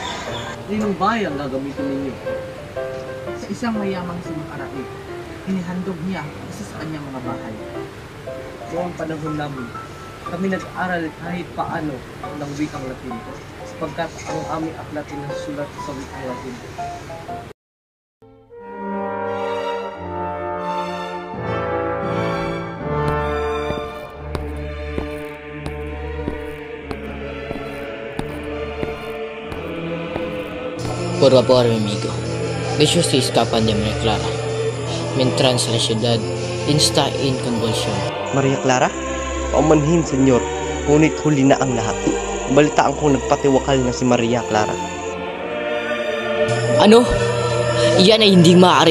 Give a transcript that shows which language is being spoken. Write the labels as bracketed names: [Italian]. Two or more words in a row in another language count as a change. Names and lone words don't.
[Filipino] Ninong bayan gagamitin ninyo? Sa isang mayamang sinukarait, inihandog niya isa sa kanyang mga bahay. Noong panahon namin, kami nag-aral kahit paano ng wikang Latin sapagkat ang aming aklat ay nasusulat sa wikang Latin. [Spanish] Por favor, mi amigo, deje usted escapar de María Clara, mientras la ciudad está en convulsión. [Filipino] Maria Clara? Paumanhin, senyor. Ngunit huli na ang lahat. Balitaan kong nagpatiwakal na si Maria Clara. Ano? Iyan ay hindi maaari.